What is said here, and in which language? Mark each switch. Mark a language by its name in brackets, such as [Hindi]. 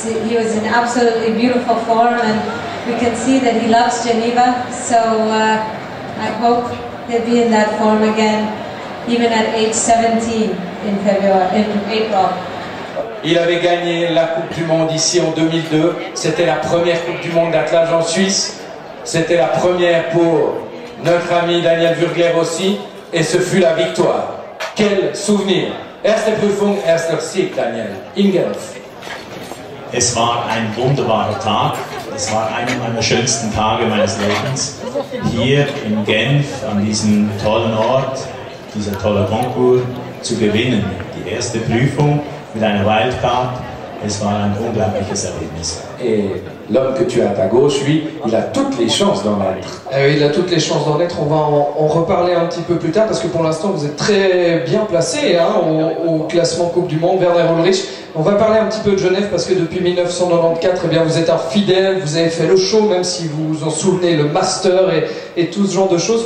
[English] He was in absolutely beautiful form, and we can see that he loves Geneva. So I hope he'll be in that form again, even at age 17 in April. [French] Il avait gagné la Coupe du Monde ici en 2002. C'était la première Coupe du Monde d'attelage en Suisse. C'était la première pour notre ami Daniel Wurgler aussi. Et ce fut la victoire. Quel souvenir! [German] Erste Prüfung, erster Sieg, Daniel. In Genf. Es war ein wunderbarer Tag. Es war einer meiner schönsten Tage meines Lebens. Hier in Genf, an diesem tollen Ort, dieser tolle Concours zu gewinnen. Die erste Prüfung mit einer Wildcard, es war ein unglaubliches Erlebnis. [French] Et l'homme que tu as à ta gauche, lui, il a toutes les chances d'en être. Il a toutes les chances d'en être, on va en reparler un petit peu plus tard parce que pour l'instant vous êtes très bien placé au classement Coupe du Monde, Werner Ulrich. On va parler un petit peu de Genève parce que depuis 1994, eh bien, vous êtes un fidèle, vous avez fait le show, même si vous vous en souvenez, le master et tout ce genre de choses.